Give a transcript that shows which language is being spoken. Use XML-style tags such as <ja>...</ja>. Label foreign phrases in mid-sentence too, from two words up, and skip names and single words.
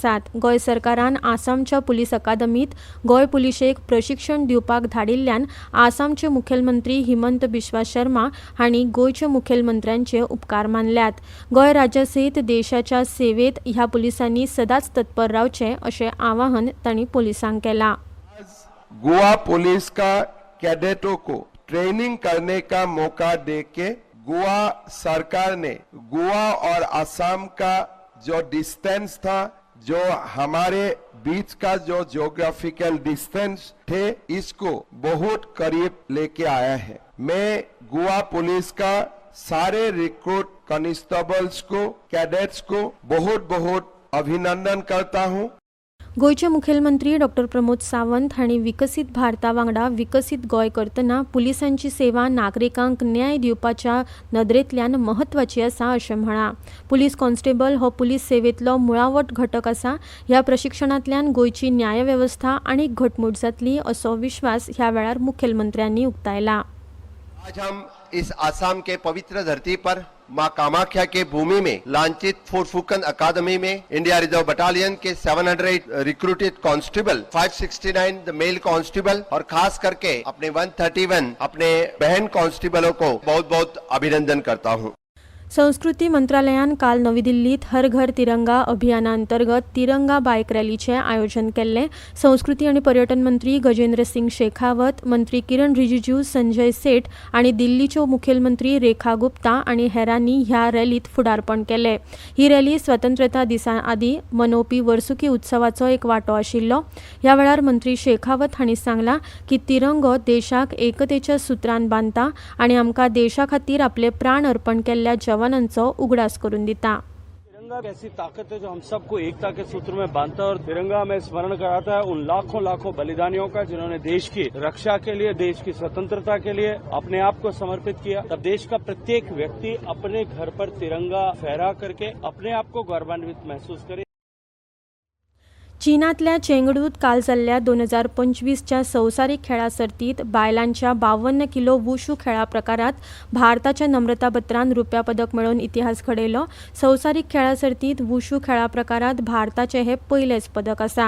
<kok>गोंय सरकारान आसामच्या पुलीस अकादमीत गोंय पुलिशेक प्रशिक्षण दिवपाक धाडिल्ल्यान आसामचे मुखेलमंत्री हिमंत बिश्वा शर्मा हांणी गोंयच्या मुखेलमंत्र्यांचे उपकार मानल्यात. गोंय राज्यासयत देशाच्या सेवेत ह्या पुलिसांनी सदांच तत्पर रावचें अशें आवाहन तांणी पुलिसांक केलां.</kok> <hi>गोवा पुलिस का कैडेटों को ट्रेनिंग करने का मौका देके गोवा सरकार ने गोवा और असम का जो डिस्टेंस था, जो हमारे बीच का जो</hi> <en>geographical distance</en> <hi>थे, इसको बहुत करीब लेके आया है. मैं गोवा पुलिस का सारे</hi> <en>recruit constables</en> <hi>को, कैडेट्स को बहुत बहुत अभिनंदन करता हूं.</hi> <kok>गोंयचे मुखेलमंत्री डॉ. प्रमोद सावंत हांणी विकसीत भारता वांगडा विकसीत गोंय करतना पुलिसांची सेवा नागरिकांक न्याय दिवपाच्या नदरेंतल्यान महत्वाची आसा अशें म्हळां. पुलीस कॉन्स्टेबल हो पुलीस सेवेंतलो मुळावो घटक आसा. ह्या प्रशिक्षणांतल्यान गोंयची न्यायवेवस्था आनीक घटमूट जातली असो विश्वास ह्या वेळार मुखेलमंत्र्यांनी उक्तायला.</kok> <hi>आज हम इस आसाम के पवित्र धरती पर मां कामाख्या के भूमि में लांछित फुरफुकन अकादमी में इंडिया रिजर्व बटालियन के 700</hi> <en>recruited constable,</en> <hi>569 द मेल कांस्टेबल और खास करके अपने 131 अपने बहन कांस्टेबलों को बहुत बहुत अभिनंदन करता हूं.</hi> <kok>संस्कृती मंत्रालयान काल नवी दिल्लीत हर घर तिरंगा अभियानांतर्गत तिरंगा बायक रॅलीचे आयोजन केल्ले. संस्कृती आणि पर्यटन मंत्री गजेंद्र सिंग शेखावत, मंत्री किरण रिजिजू, संजय सेठ आणि दिल्लीच्यो मुखेलमंत्री रेखा गुप्ता आणि हेरांनी ह्या रॅलीत फुडारपण केले. ही रॅली स्वतंत्रता दिसा आदी मनोवपी वर्सुकी उत्सवाचो एक वांटो आशिल्लो. ह्या वेळार मंत्री शेखावत हांणी सांगलां की तिरंगो देशाक एकतेच्या सुत्रान बांदता आणि आमकां देशा खातीर आपले प्राण अर्पण केल्ल्या जवानांचो उगडास करून दिता.</kok> <hi>तिरंगा ऐसी ताकत है जो हम सबको एकता के सूत्र में बांधता है और तिरंगा में स्मरण कराता है उन लाखों बलिदानियों का जिन्होंने देश की रक्षा के लिए, देश की स्वतंत्रता के लिए अपने आप को समर्पित किया. तब देश का प्रत्येक व्यक्ति अपने घर पर तिरंगा फहरा करके अपने आप को गौरवान्वित महसूस करे.</hi> <kok>चीनातल्या चेंगडूत काल जाल्ल्या 2025च्या संवसारीक खेळा सर्तीत बायलांच्या 52 किलो वुशू खेळा प्रकारात भारताच्या नम्रता बत्रान रुप्या पदक मेळोवन इतिहास घडयलो. संवसारीक खेळा सर्तीत वुशू खेळा प्रकारात भारताचे हे पयलेच पदक आसा.</kok>